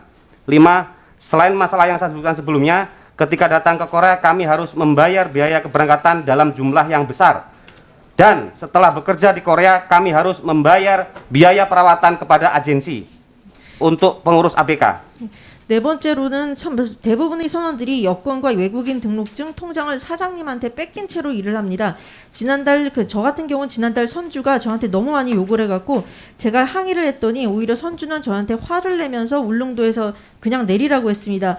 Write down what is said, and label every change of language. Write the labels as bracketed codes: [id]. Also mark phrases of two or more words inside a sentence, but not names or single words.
[id] 5. Selain masalah yang saya sebutkan sebelumnya, ketika datang ke Korea kami harus membayar biaya keberangkatan dalam jumlah yang besar. Dan setelah bekerja di Korea kami harus membayar biaya perawatan kepada agensi untuk pengurus ABK. [ko] 네 번째로는 대부분의 선원들이 여권과 외국인 등록증, 통장을 사장님한테 뺏긴 채로 일을 합니다. 지난달 저 같은 경우는 지난달 선주가 저한테 너무 많이 욕을 해갖고 제가 항의를 했더니 오히려 선주는 저한테 화를 내면서 울릉도에서 그냥 내리라고 했습니다.